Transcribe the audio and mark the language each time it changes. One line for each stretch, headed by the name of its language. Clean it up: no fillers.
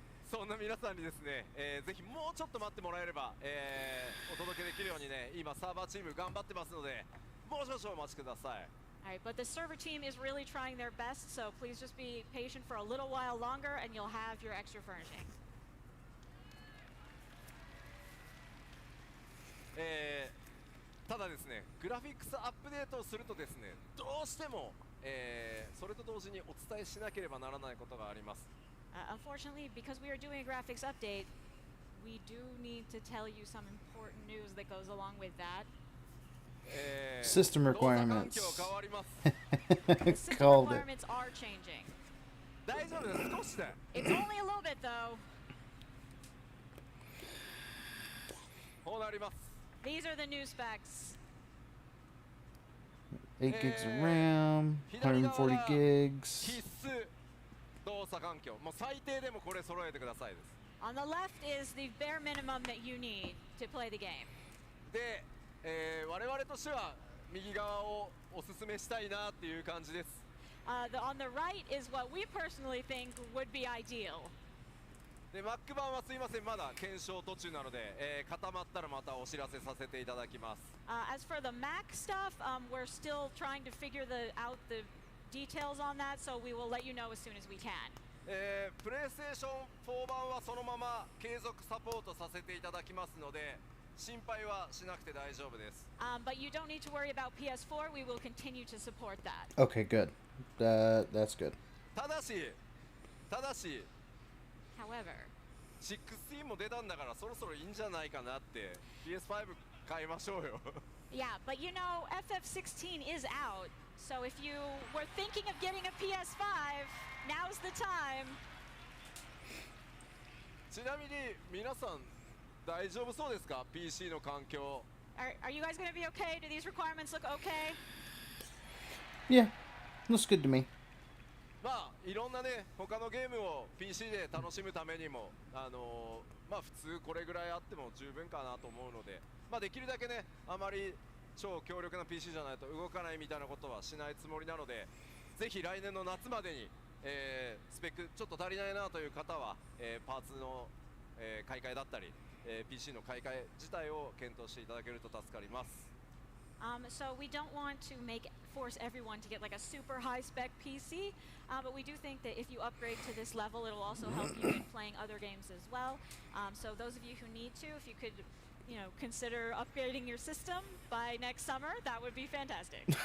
Japanese: そんな皆さんにですね、ぜひもうちょっと待ってもらえれば、お届けできるようにね、今サーバーチーム頑張ってますので、もう少々お待ちください。
English: Alright, but the server team is really trying their best, so please just be patient for a little while longer and you'll have your extra furnishing.
Japanese: ただですね、グラフィックスアップデートをするとですね、どうしても、それと同時にお伝えしなければならないことがあります。
English: Unfortunately, because we are doing a graphics update, we do need to tell you some important news that goes along with that. System
Japanese: 動作環
English: requirements.
Japanese: 境変わります
English: The system Called it. requirements are changing.
Japanese: 大丈夫です少しで
English: It's only a little bit though.
Japanese: こうなります
English: These are the new specs. 8 gigs of RAM, 140 gigs.
Japanese: 必須動作環境もう最低でもこれ揃えてくださいです
English: On the left is the bare minimum that you need to play the game.
Japanese: で、我々としては右側をおすすめしたいなっていう感じです
English: On the right is what we personally think would be ideal.
Japanese: で Mac 版はすいませんまだ検証途中なので、固まったらまたお知らせさせていただきます
English: As for the Mac stuff, we're still trying to figure out the details on that, so we will let you know as soon as we can.
Japanese: プレイステーション4版はそのまま継続サポートさせていただきますので心配はしなくて大丈夫です
English: But you don't need to worry about PS4. We will continue to support that. Okay, good. That's good.
Japanese: ただし
English: However,
Japanese: 16も出たんだからそろそろいいんじゃないかなって PS5 買いましょうよ
English: yeah, but you know, FF16 is out, so if you were thinking of getting a PS5, now's the time.
Japanese: ちなみに皆さん大丈夫そうですか PC の環境
English: Are you guys going to be okay? Do these requirements look okay? Yeah, looks good to me.
Japanese: まあいろんなね他のゲームを PC で楽しむためにもまあ普通これぐらいあっても十分かなと思うのでまあできるだけねあまり超強力な PC じゃないと動かないみたいなことはしないつもりなのでぜひ来年の夏までに、スペックちょっと足りないなという方は、パーツの、買い替えだったり、PC の買い替え自体を検討していただけると助かります
English: So we don't want to force everyone to get like a super high spec PC, but we do think that if you upgrade to this level, it'll also help you in playing other games as well. So those of you who need to, if you could, consider upgrading your system by next summer, that would be fantastic.